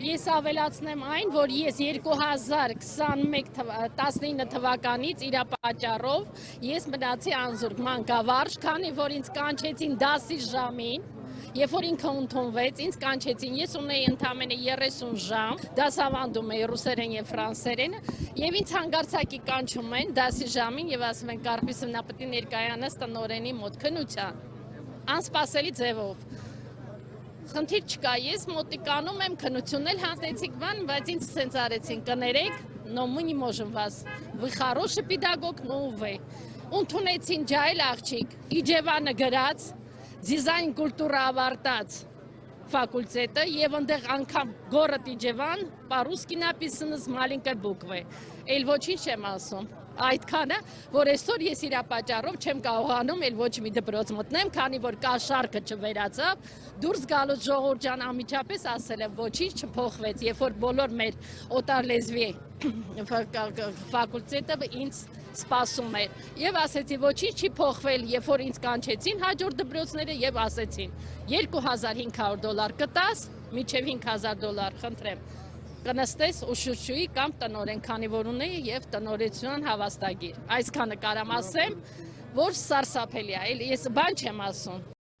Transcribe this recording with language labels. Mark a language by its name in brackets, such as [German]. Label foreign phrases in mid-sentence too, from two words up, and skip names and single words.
[Armenian] Ես ավելացնեմ այն, որ ես 2019 թվականից իր պատճառով ես մնացի անզուրկ մանկավարժ, քանի որ ինձ կանչեցին դասի ժամին, երբ որ ինքը ընդունվեց, ինձ կանչեցին, ես ունեի ընդամենը 30 ժամ, դասավանդում էի ռուսերեն եւ ֆրանսերեն, եւ ինձ հանգարցակի կանչում են դասի ժամին եւ ասում են Կարպիսովնա պետք է ներկայանաս տնօրենի մոտ քննության, անսպասելի ձևով։ Խնդիր չկա, ես մոտիկանում եմ, քննություն էլ հանձնեցիք բան, բայց ինձ սենց արեցին, կներեք, [Russian] но мы не можем вас, вы хороший педагог, но [Armenian] увы։ Ընդունեցին ջայլ աղջիկ, Իջևանը գրած, դիզայն կուլտուրա ավարտած ֆակուլտետը եւ այնտեղ անգամ город Իջևան, [Russian] по-русски написано с маленькой буквы։ [Armenian] Էլ ոչինչ չեմ ասում։ Այդքանը, որ այսօր ես իր պատճառով չեմ կարողանում էլ ոչ մի դպրոց մտնեմ, քանի որ կա շարքը չվերացավ, դուրս գալուց ժողովուրդ ջան անմիջապես ասել եմ ոչինչ չփոխվեց, երբ որ բոլոր մեր օտարլեզվի ֆակուլտետը ինձ սպասում էր եւ ասեցի ոչինչ չի փոխվել, երբ որ ինձ կանչեցին հաջորդ դպրոցները եւ ասեցին $2500 կտաս, մինչեւ $5000, խնդրեմ։ Կնստես ու շուշուի կամ տնօրեն, քանի որ ունեի եւ տնօրենության հավաստագիր։ Այսքանը կարամ ասեմ, որ սարսափելի է, ես բան չեմ ասում։